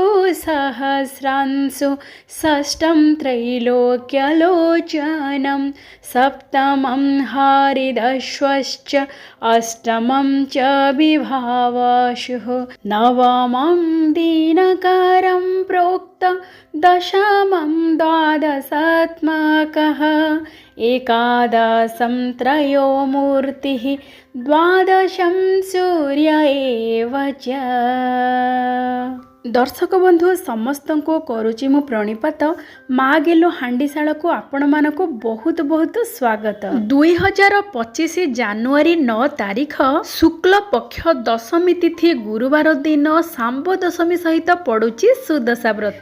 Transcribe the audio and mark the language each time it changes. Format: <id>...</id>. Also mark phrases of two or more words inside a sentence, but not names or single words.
<sa>सहस्रांशु षष्ठं त्रैलोक्यलोचनं सप्तमं हरिदश्वश्च अष्टमं च विभावशुः नवमं दिनकरं प्रोक्तं दशमं द्वादशात्मकः एकादशं त्रयोमूर्तिः द्वादशं सूर्य एव च।</sa> <or>ଦର୍ଶକ ବନ୍ଧୁ ସମସ୍ତ କୁ କରୁଛି ମୁଁ ପ୍ରଣିପାତ ମାଁ ଗେଲୋ ହାଣ୍ଡିଶାଳ କୁ ଆପଣ ମାନଙ୍କ ବହୁତ ବହୁତ ସ୍ୱାଗତ। 2025 ଜାନୁଆରୀ 9 ତାରିଖ ଶୁକ୍ଳ ପକ୍ଷ ଦଶମୀ ତିଥି ଗୁରୁବାର ଦିନ ଶାମ୍ବ ଦଶମୀ ସହିତ ପଡୁଛି ସୁଦଶା ବ୍ରତ।</or>